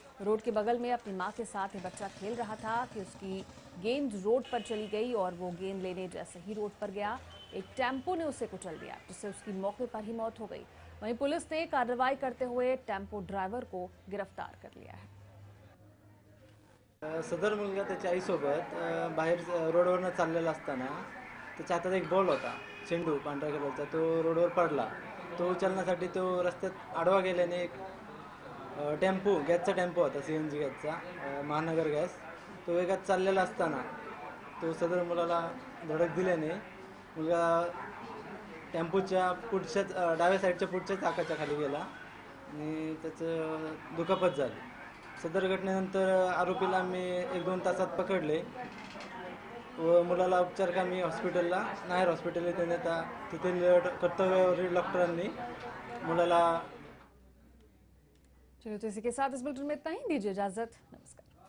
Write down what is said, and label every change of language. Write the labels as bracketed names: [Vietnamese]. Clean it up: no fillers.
[Hindi] Road के बगल में अपनी मां के साथ ये बच्चा खेल रहा था कि उसकी गेंद रोड पर चली गई और वो गेंद लेने जैसे ही रोड पर गया, एक टेम्पो ने उसे कुचल दिया, जिससे उसकी मौके पर ही मौत हो गई। वहीं पुलिस ने कार्रवाई करते हुए टेम्पो ड्राइवर को गिरफ्तार कर लिया है। [Marathi] सदर मुलगा त्याच्या आईसोबत बाहेर रोडवरनं चाललेला असताना त्याच्या हातात एक बॉल होता, चेंडू पांढऱ्या कलरचा, तो रोडवर पडला। तो उचलण्यासाठी तो रस्त्यात आडवा गेल्याने एक टेम्पो, गॅसचा टेम्पो होता, CNG गॅसचा, महानगर गॅस, तो वेगात चाललेला असताना तो सदर मुलाला धडक दिल्याने मुलगा टेम्पोच्या पुढच्या डाव्या साईडच्या पुढच्या चाकाच्या खाली गेला आणि त्याचं दुखापत झाली। सदर घटनेनंतर आरोपीला आम्ही 1-2 तासात पकडले व मुलाला उपचारकामी हॉस्पिटलला, नायर हॉस्पिटल येथे नेता तेथील कर्तव्यावरील डॉक्टरांनी मुलाला। [Hindi] चलिए, तो इसी के साथ इस बुलेटिन में इतना ही। दीजिए इजाजत, नमस्कार।